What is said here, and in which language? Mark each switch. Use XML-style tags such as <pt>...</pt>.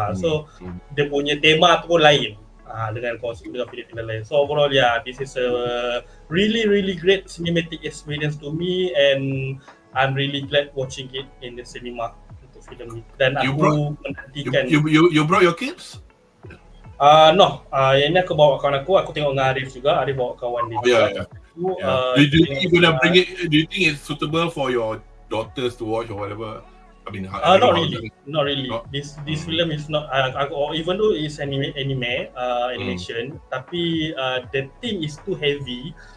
<ms>So dia punya tema tu pun lain dengan konsep dengan filem lain.</ms> <en>So overall this is a really great cinematic experience to me, and I'm really glad watching it in the cinema</en> <ms>untuk filem ni. Dan aku menantikan.</ms> <en>You brought your kids? No,</en> <ms>yang ni aku bawa kawan aku tengok dengan Arif juga. Arif bawa kawan dia juga.</ms> <en>Do you think you're gonna bring it? Do you think it's suitable for your daughters to watch or whatever? I mean, not really. This film is not. Even though it's animation,</en> <ms>tapi</ms> <en>the theme is too heavy.</en>